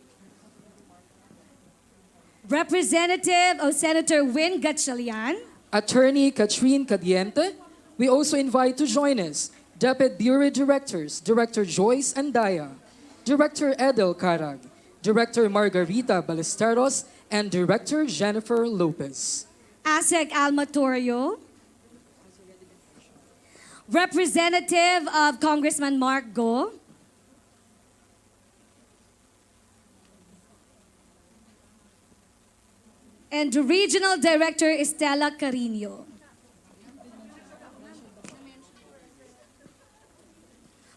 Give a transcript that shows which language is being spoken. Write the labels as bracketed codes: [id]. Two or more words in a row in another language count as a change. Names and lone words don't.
[en] Representative of Senator Win Gatchalian, Attorney Catherine Cadiente. We also invite to join us Deputy Bureau Directors, Director Joyce Andaya, Director Edel Carag, Director Margarita Ballesteros, and Director Jennifer Lopez. ASEC Alma Torrio, Representative of Congressman Mark Go, and Regional Director Estela Carino.